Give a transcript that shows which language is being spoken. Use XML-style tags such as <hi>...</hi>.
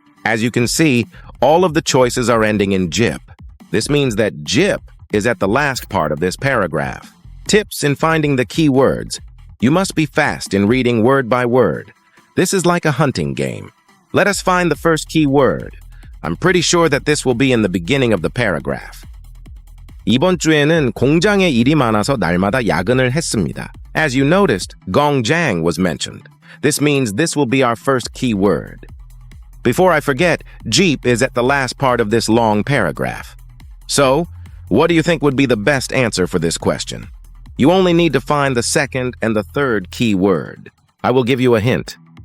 <en>As you can see, all of the choices are ending in jip. This means that jip is at the last part of this paragraph. Tips in finding the key words. You must be fast in reading word by word. This is like a hunting game. Let us find the first key word. I'm pretty sure that this will be in the beginning of the paragraph.</en> <ko>이번 주에는 공장에 일이 많아서 날마다 야근을 했습니다.</ko> <en>As you noticed, gongjang was mentioned. This means this will be our first key word. Before I forget, jeep is at the last part of this long paragraph. So, what do you think would be the best answer for this question? You only need to find the second and the third key word. I will give you a hint.</en>